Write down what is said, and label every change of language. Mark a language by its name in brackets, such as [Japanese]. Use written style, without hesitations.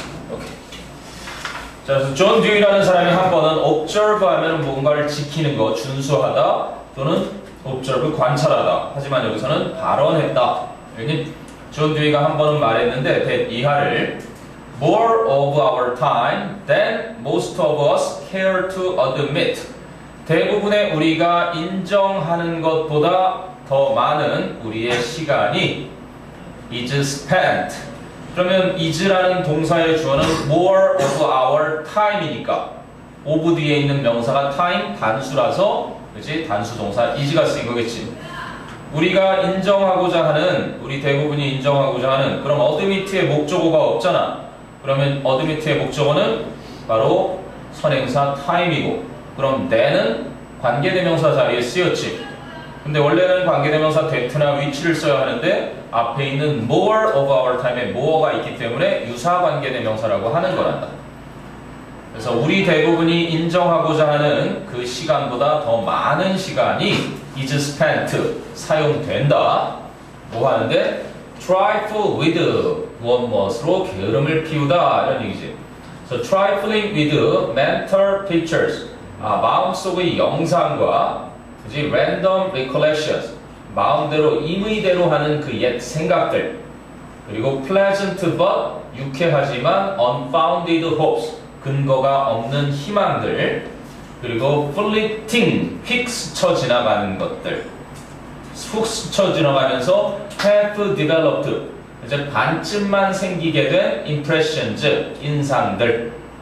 [Korean] 오케이. 자, 그래서 존 듀이라는 사람이 한 번은 observe 하면 뭔가를 지키는 거, 준수하다 또는 observe 관찰하다. 하지만 여기서는 발언했다. 여기 존 듀이가 한 번은 말했는데 [English] that 이하를 more of our time than most of us care to admit. [Korean] 대부분의 우리가 인정하는 것보다 더 많은 우리의 시간이 [English] is spent. [Korean] 그러면 is라는 동사의 주어는 more of our time이니까 of 뒤에 있는 명사가 time 단수라서, 그치? 단수 동사 is가 쓰인 거겠지. 우리가 인정하고자 하는, 우리 대부분이 인정하고자 하는 그럼 admit의 목적어가 없잖아. 그러면 admit의 목적어는 바로 선행사 time이고, 그럼 then은 관계대명사 자리에 쓰였지. 근데 원래는 관계대명사 that나 which를 써야 하는데 앞에 있는 more of our time에 more가 있기 때문에 유사 관계대명사라고 하는 거란다. 그래서 우리 대부분이 인정하고자 하는 그 시간보다 더 많은 시간이 is spent, 사용된다. 뭐 하는데? trifle with, 무엇으로 게으름을 피우다, 이런 얘기지. [English] So trifling with mental pictures, [Korean] 마음속의 영상과, 그지? [English] random recollections, [Korean] 마음대로 임의대로 하는 그 옛 생각들, 그리고 [English] pleasant but, [Korean] 유쾌하지만 [English] unfounded hopes, [Korean] 근거가 없는 희망들, 그리고 fleeting, 휙 스쳐 지나가는 것들, 훅 스쳐 지나가면서 have developed, 이제 반쯤만 생기게 된 impressions, 인상들.